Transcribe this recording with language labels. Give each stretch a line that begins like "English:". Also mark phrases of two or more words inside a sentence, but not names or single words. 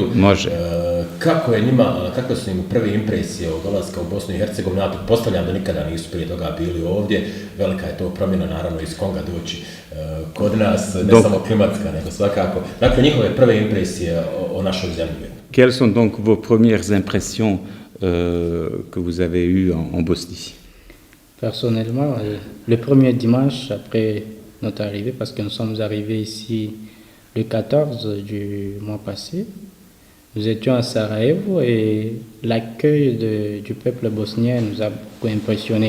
Bosnian: Može. Kakve su im prve impresije od dolaska u Bosnu i Hercegovinu? Ja pretpostavljam da nikada nisu prije toga bili ovdje. Velika je to promjena naravno iz Konga doći kod nas, ne samo klimatska, nego svakako. Dakle, njihove prve impresije o našoj zemlji.
French: Quelles sont donc vos premières impressions que vous avez eues en Bosnie? Personnellement, le premier dimanche après notre arrivée, parce que nous sommes arrivés ici le 14 du mois passé, nous étions à Sarajevo et l'accueil du peuple bosnien nous a beaucoup impressionnés.